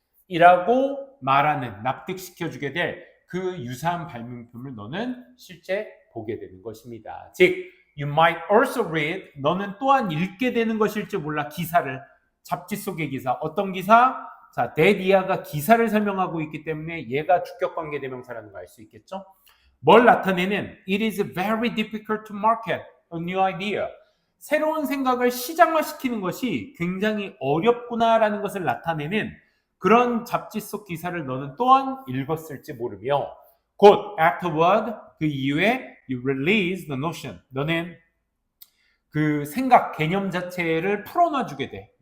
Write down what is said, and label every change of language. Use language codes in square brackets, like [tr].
[ko] 이라고 말하는, 납득시켜주게 될 그 유사한 발명품을 너는 실제 보게 되는 것입니다. 즉, [en] you might also read, [ko] 너는 또한 읽게 되는 것일지 몰라, 기사를. 잡지 속의 기사. 어떤 기사? 자, that 이하가 기사를 설명하고 있기 때문에 얘가 주격관계 대명사라는 걸 알 수 있겠죠? 뭘 나타내는? [en] It is very difficult to market a new idea. [ko] 새로운 생각을 시장화시키는 것이 굉장히 어렵구나라는 것을 나타내는 그런 잡지 속 기사를 너는 또한 읽었을지 모르며, 곧 afterward, 그 이후에 [en] you release the notion, [ko] 너는 그 생각, 개념 자체를 풀어놔주게 돼.